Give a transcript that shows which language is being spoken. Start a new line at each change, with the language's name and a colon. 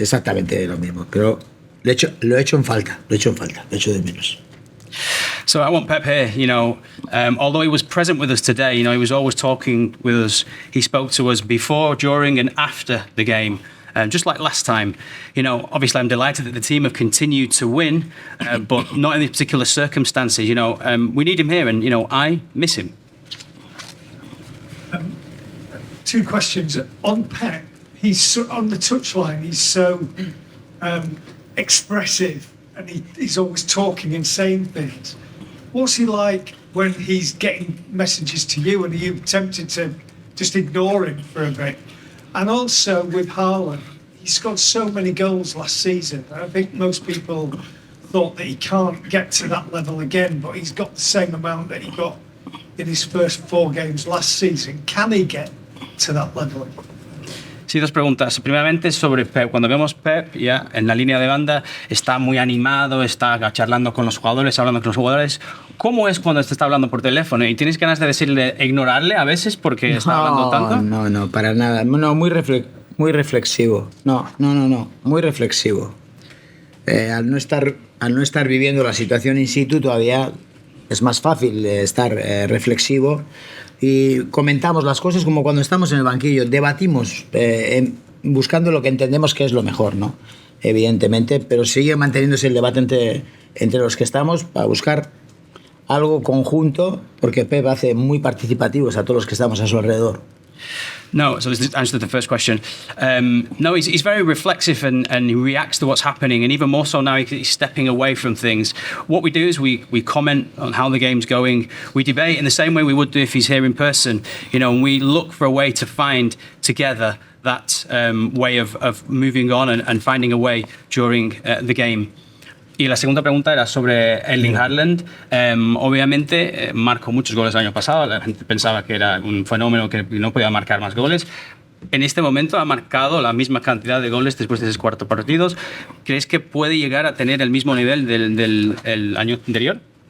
Spanish: Exactamente lo mismo. Pero lo he hecho en falta, lo he hecho de menos.
English: So I want Pep here, although he was present with us today, he was always talking with us. He spoke to us before, during and after the game. Just like last time, obviously I'm delighted that the team have continued to win, but not in these particular circumstances. We need him here, and I miss him. 2 questions on Pep. He's on the touchline. He's so expressive, and he's always talking and saying things. What's he like when he's getting messages to you, and are you tempted to just ignore him for a bit? And also with Haaland, he scored so many goals last season. I think most people thought that he can't get to that level again, but he's got the same amount that he got in his first 4 games last season. Can he get to that level?
Spanish: Sí, 2 preguntas. Primeramente sobre Pep. Cuando vemos Pep ya en la línea de banda, está muy animado, está charlando con los jugadores, hablando con los jugadores. ¿Cómo es cuando te está hablando por teléfono? ¿Y tienes ganas de decirle, ignorarle a veces porque está hablando tanto? No, para nada. No, muy reflexivo. No, muy reflexivo. Al no estar viviendo la situación in situ, todavía es más fácil estar reflexivo. Y comentamos las cosas como cuando estamos en el banquillo, debatimos buscando lo que entendemos que es lo mejor, ¿no? Evidentemente, pero sigue manteniéndose el debate entre los que estamos para buscar algo conjunto, porque Pep hace muy participativos a todos los que estamos a su alrededor.
English: No, so this is the answer to the first question. No, he's very reflexive and he reacts to what's happening, and even more so now he's stepping away from things. What we do is we comment on how the game's going. We debate in the same way we would do if he's here in person, and we look for a way to find together that way of moving on and finding a way during the game.
Spanish: Y la segunda pregunta era sobre Erling Haaland. Obviamente marcó muchos goles el año pasado. La gente pensaba que era un fenómeno que no podía marcar más goles. En este momento ha marcado la misma cantidad de goles después de esos 4 partidos. ¿Crees que puede llegar a tener el mismo nivel del año anterior?